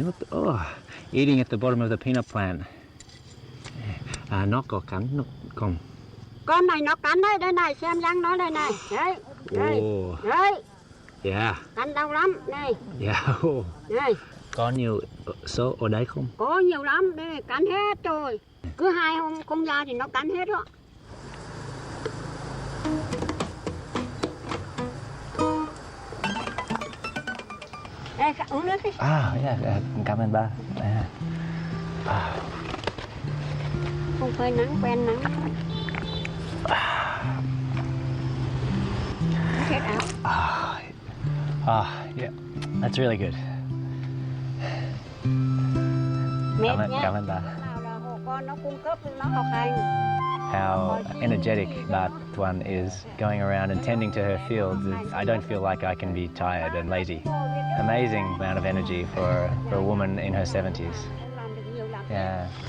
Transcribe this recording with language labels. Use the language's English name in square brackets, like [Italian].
[English] Oh, eating at the bottom of the peanut plant. [Vietnamese] Nó có cắn, nó không. Con này nó cắn đấy, đây này, xem răng nó đây này. Đấy, đây, đấy. [English] Yeah. [Vietnamese] Cắn đau lắm. Đây. [English] Yeah. [Vietnamese] Đây. Có nhiều số ở đấy không? Có nhiều lắm. Đây cắn hết rồi. Cứ 2 hôm không ra thì nó cắn hết đó. Đây, uống nước đi. Cảm ơn ba. Không phơi nắng, quen nắng. Hết áo. [English] Yeah, that's really good. [Vietnamese] Mệt nha. Cảm ơn ba. Nào là hồ con nó cung cấp nó học hành. [English] How energetic Ba Tuan is going around and tending to her fields. I don't feel like I can be tired and lazy. Amazing amount of energy for a woman in her 70s. Yeah.